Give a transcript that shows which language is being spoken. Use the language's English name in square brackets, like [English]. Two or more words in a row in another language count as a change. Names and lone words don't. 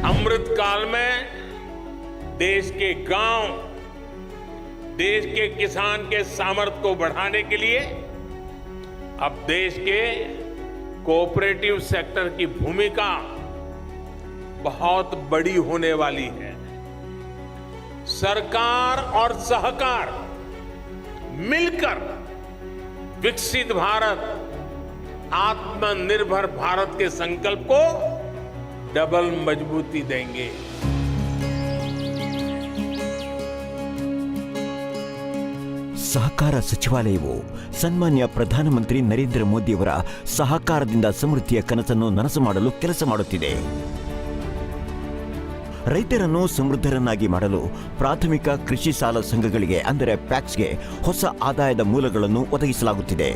[Hindi] अमृत काल में देश के गांव, देश के किसान के सामर्थ्य को बढ़ाने के लिए अब देश के [English] cooperative sector [Hindi] की भूमिका बहुत बड़ी होने वाली है। सरकार और सहकार मिलकर विकसित भारत, आत्मनिर्भर भारत के संकल्प को डबल मजबूती देंगे। [Kannada] ಸಹಕಾರ ಸಚಿವಾಲಯವು ಸನ್ಮಾನ್ಯ ಪ್ರಧಾನಮಂತ್ರಿ ನರೇಂದ್ರ ಮೋದಿಯವರ ಸಹಕಾರದಿಂದ ಸಮೃದ್ಧಿಯ ಕನಸನ್ನು ನನಸು ಮಾಡಲು ಕೆಲಸ ಮಾಡುತ್ತಿದೆ. ರೈತರನ್ನು ಸಮೃದ್ಧರನ್ನಾಗಿ ಮಾಡಲು ಪ್ರಾಥಮಿಕ ಕೃಷಿ ಸಾಲ ಸಂಘಗಳಿಗೆ ಅಂದರೆ ಪ್ಯಾಕ್ಸ್ಗೆ ಹೊಸ ಆದಾಯದ ಮೂಲಗಳನ್ನು ಒದಗಿಸಲಾಗುತ್ತಿದೆ.